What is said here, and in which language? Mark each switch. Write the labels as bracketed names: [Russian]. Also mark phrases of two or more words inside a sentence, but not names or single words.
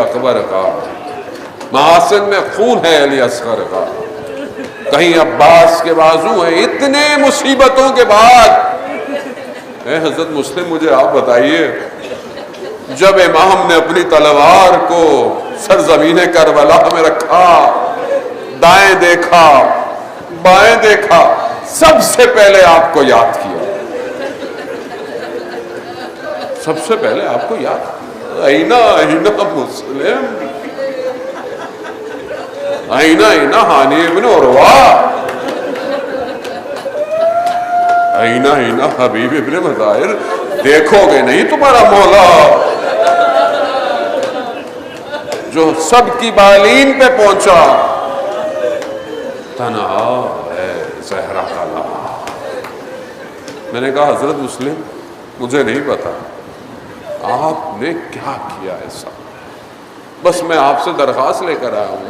[Urdu] اکبر کا، محاسن میں خون ہے علی اصغر کا، کہیں عباس کے بازو ہیں، اتنے مصیبتوں کے بعد اے حضرت مسلم مجھے آپ بتائیے، جب امام نے اپنی تلوار کو سرزمین کربلا میں رکھا، دائیں دیکھا بائیں دیکھا، سب سے پہلے آپ کو یاد کیا، سب سے پہلے آپ کو یاد کیا، [Arabic] اینا اینا [Urdu] مسلم، [Arabic] اینا اینا [Urdu] ہانی ابن عروہ، [Arabic] اینا اینا [Urdu] حبیب ابن مظاہر، دیکھو گے نہیں تمہارا مولا جو سب کی بالین پہ پہنچا، تنہا ہے زہرا کا لمحہ۔ میں نے کہا حضرت مسلم مجھے نہیں پتا آپ نے کیا کیا ایسا، بس میں آپ سے درخواست لے کر آیا ہوں۔